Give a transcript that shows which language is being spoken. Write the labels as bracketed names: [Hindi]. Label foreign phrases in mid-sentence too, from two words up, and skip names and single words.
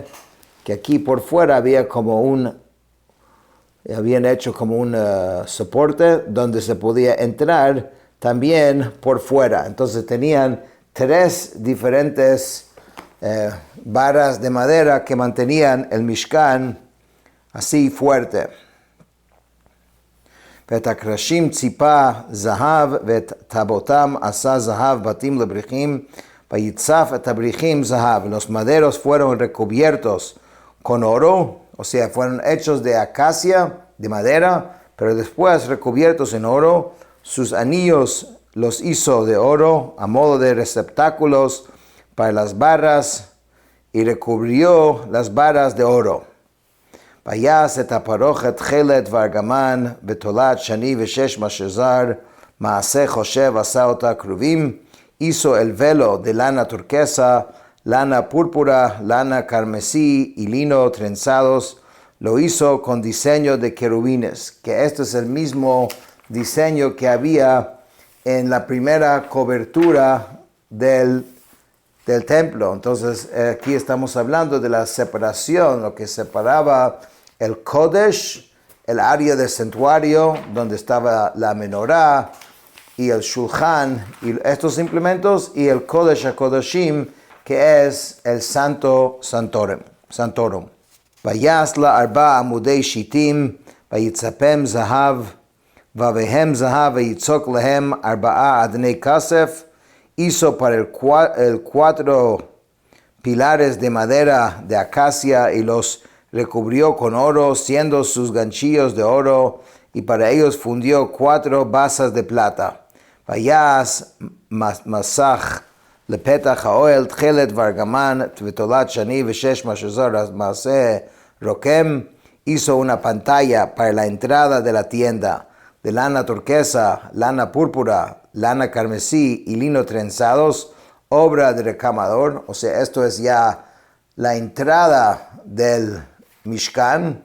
[Spanish] Que aquí por fuera había como habían hecho como un soporte donde se podía entrar también por fuera. Entonces tenían 3 diferentes varas de madera que mantenían el Mishkan así fuerte. [Hebrew] ואת הקרשים ציפה זהב ואת טבעותם עשה זהב בתים לבריחים ויצף את הבריחים זהב. [Spanish] Los maderos fueron recubiertos con oro, o sea, fueron hechos de acacia, de madera, pero después recubiertos en oro. Sus anillos los hizo de oro a modo de receptáculos para las barras y recubrió las barras de oro. [Hebrew] ויעש את הפרוכת תכלת וארגמן בתולת שני ושש משזר מעשה חושב עשה אותה כרובים. [Spanish] hizo el velo de lana turquesa, lana púrpura, lana carmesí y lino trenzados. Lo hizo con diseño de querubines, que este es el mismo diseño que había en la primera cobertura del templo. Entonces aquí estamos hablando de la separación, lo que separaba el Kodesh, el área del santuario donde estaba la menorá y el shulchan y estos implementos, y el Kodesh HaKodashim, que es el [Latin] santo santorum. [Hebrew] ויעש לה 4 עמודי שיטים ויצפם זהב ובהם זהב ויצוק להם 4 אדני כסף. [Spanish] Hizo para el 4 pilares de madera de acacia y los recubrió con oro, siendo sus ganchillos de oro, y para ellos fundió 4 basas de plata. [Hebrew] ויעש מסך לפתח האוהל תכלת וארגמן ותולת שני ושש משזר מעשה רוקם. [Spanish] Hizo una pantalla para la entrada de la tienda de lana turquesa, lana púrpura, lana carmesí y lino trenzados, obra de recamador. O sea, esto es ya la entrada del Mishkan.